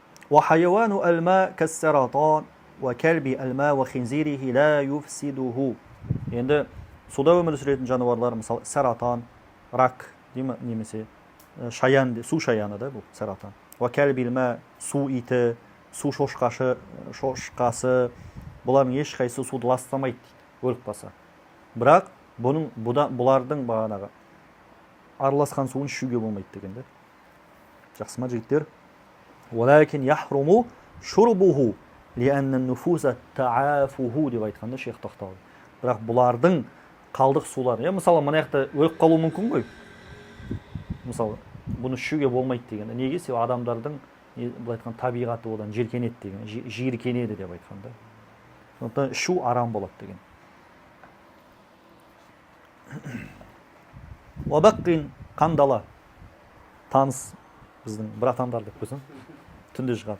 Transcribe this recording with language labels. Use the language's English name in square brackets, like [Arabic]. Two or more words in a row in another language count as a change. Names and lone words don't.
[Arabic] وحيوان الماء كالسرطان وكلب الماء وخنزيره لا يفسده. [Kazakh] Енді суда өмір сүретін жануарлар, мысалы, саратан, рак, немесе шаян, су шаяны да бұл саратан. [Arabic] وكلب الماء, [Kazakh] су иті, су шошқасы, бұлардың ешқайсысы суды ластамайды дейді, өліп қалса. Бірақ бұлардың бағанағы араласқан суын ішуге болмайды деген де. Жақсы ма жігіттер? [Arabic] ولكن يحرم شربه لأن النفوس تعافه [Kazakh] деп айтқанда шейх тоқталды. Бірақ бұлардың қалдық сулары, мысалы мына жақта өліп қалуы мүмкін ғой. Мысалы, бұны ішуге болмайды деген. Неге? Себебі адамдардың бұл айтқан табиғаты одан жиіркенеді деген, жиіркенеді деп айтқанда. Сондықтан ішу арам болады деген. Уабаққин қандала, таныс біздің братандар деп қойсын, түнде шығатын.